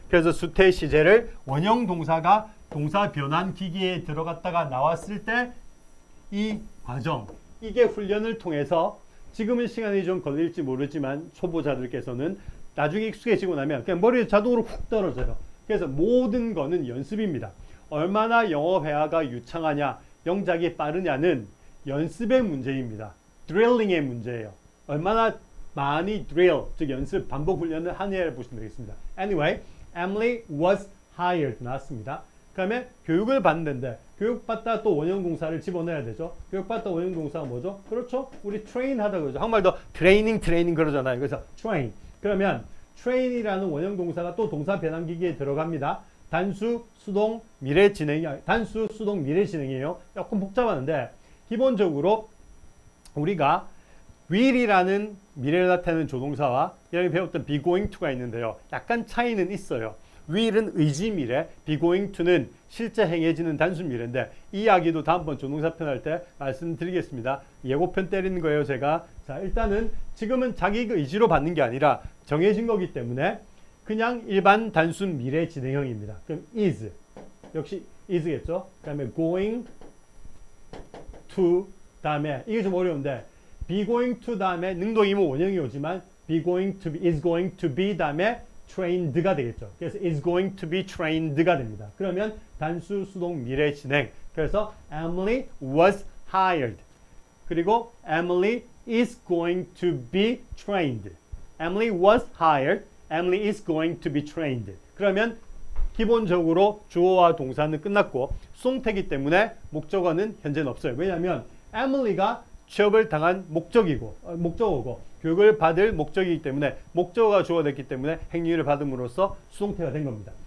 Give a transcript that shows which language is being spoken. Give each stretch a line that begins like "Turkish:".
Korean: 그래서 수태 시제를 원형 동사가 동사 변환 기기에 들어갔다가 나왔을 때 이 과정, 이게 훈련을 통해서 지금은 시간이 좀 걸릴지 모르지만 초보자들께서는 나중에 익숙해지고 나면 그냥 머리에 자동으로 훅 떨어져요. 그래서 모든 거는 연습입니다. 얼마나 영어 회화가 유창하냐, 영작이 빠르냐는 연습의 문제입니다. 드릴링의 문제예요. 얼마나 많이 drill, 즉 연습, 반복 훈련을 하느냐를 보시면 되겠습니다.
English: Anyway, Emily was hired
Korean: 나왔습니다. 그 다음에 교육을 받는데 교육받다 또 원형동사를 집어넣어야 되죠. 교육받다 원형동사가 뭐죠? 그렇죠. 우리 train 하다 그러죠. 한국말도 트레이닝 그러잖아요. 그래서 train. 그러면 train이라는 원형동사가 또 동사 변환기기에 들어갑니다. 단수, 수동, 미래 진행이 단수, 수동, 미래 진행이에요. 조금 복잡한데 기본적으로 우리가 will이라는 미래를 나타내는 조동사와 여기 배웠던
English: be going to
Korean: 가 있는데요. 약간 차이는 있어요. will은 의지 미래, be going to는 실제 행해지는 단순 미래인데 이 이야기도 다음번 조동사 편 할 때 말씀드리겠습니다. 예고편 때리는 거예요, 제가. 자, 일단은 지금은 자기 의지로 받는 게 아니라 정해진 거기 때문에 그냥 일반 단순 미래 진행형입니다. 그럼 is, 역시 is겠죠. 그 다음에 going to, 다음에 이게 좀 어려운데 be going to 다음에 능동이면 원형이 오지만
English: be going to be, is going to be
Korean: 다음에 trained가 되겠죠. 그래서
English: is going to be trained
Korean: 가 됩니다. 그러면 단수, 수동, 미래 진행. 그래서
English: Emily was hired.
Korean: 그리고
English: Emily is going to be trained. Emily was hired. Emily is going to be trained.
Korean: 그러면 기본적으로 주어와 동사는 끝났고 수동태이기 때문에 목적어는 현재는 없어요. 왜냐하면 Emily가 취업을 당한 목적어고 교육을 받을 목적이기 때문에 목적어가 주어됐기 때문에 행위를 받음으로써 수동태가 된 겁니다.